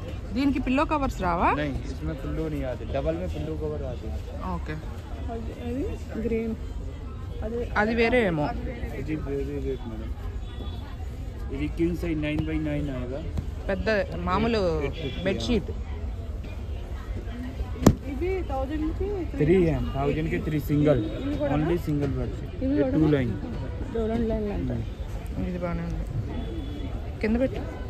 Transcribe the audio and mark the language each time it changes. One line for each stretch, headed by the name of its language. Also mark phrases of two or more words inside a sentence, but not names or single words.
Telugu: దీనికి
English: pillow covers
Telugu: రావా?
Hindi: नहीं इसमें पिल्लो नहीं आते, डबल में
English: pillow cover
Hindi: आते हैं।
Telugu: ఓకే, అది గ్రీన్ అది వేరే ఏమో.
Hindi: जी वेरी रेट मैडम, ये
English: king size
Hindi: 9x9 आएगा,
Telugu: పెద్ద మామూలు బెడ్షీట్. ఇది 1000కి
Hindi: 3 है 1000 के 3 सिंगल,
English: only single bed,
Hindi: ये 2 लाइन।
Telugu: 2 లైన్లు అంట. ఇది బాగానే ఉంది. కింద పెట్టు.